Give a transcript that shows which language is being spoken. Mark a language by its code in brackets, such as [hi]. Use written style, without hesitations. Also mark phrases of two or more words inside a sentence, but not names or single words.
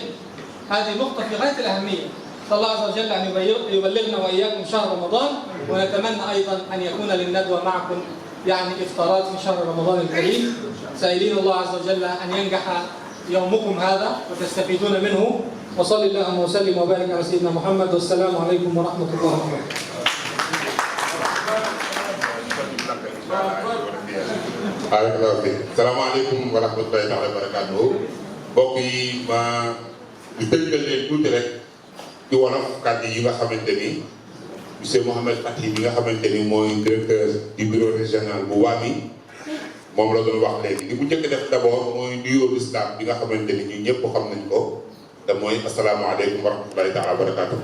[ar] هذه نقطة في غاية الأهمية. نسأل الله عز وجل أن يبلغنا وإياكم شهر رمضان، ونتمنى أيضا أن يكون للندوة معكم يعني إفطارات في شهر رمضان الكريم، سائلين الله عز وجل أن ينجح يومكم هذا وتستفيدون منه. وصلى اللهم وسلم وبارك على سيدنا محمد، والسلام عليكم ورحمة الله وبركاته. السلام عليكم ورحمة الله وبركاته. [wo] Mbokk yi ma di tënkal leen tuuti rek ci wolof kàddu yi nga xamante ni monsieur Mohamed Fati bi nga xamante ni mooy [fr] directeur du bureau régional [wo] bu Wami moom la doon wax léegi. li mu njëkk def d'abord mooy nuyoo l'islam bi nga xamante ni ñun ñëpp xam nañ ko te mooy [ar] السلام عليكم ورحمة الله تعالى وبركاته.